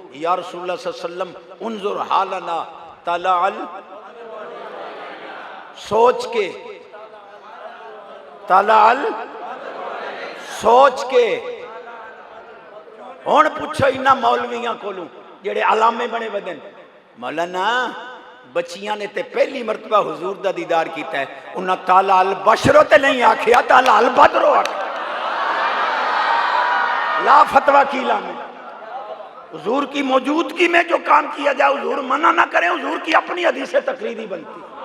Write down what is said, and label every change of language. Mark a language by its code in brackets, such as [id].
[ar] یا رسول اللہ صلی اللہ علیہ وسلم انظر حالنا طلع [pa] سوچ کے [ar] طلع سوچ کے. [pa] ہون پوچھو انہاں مولویاں کولوں جڑے علامے بنے ودن، مولانا بچیاں نے تے پہلی مرتبہ حضور دا دیدار کیتا ہے، انہاں [ar] طلع البشر [pa] تے نہیں آکھیا، [ar] طلع البدر [pa] آکھیا. لا فتویٰ کی لانے. [ur] حضور کی موجودگی میں جو کام کیا جائے حضور منع نہ کریں، حضور کی اپنی حدیث تقریری بنتی.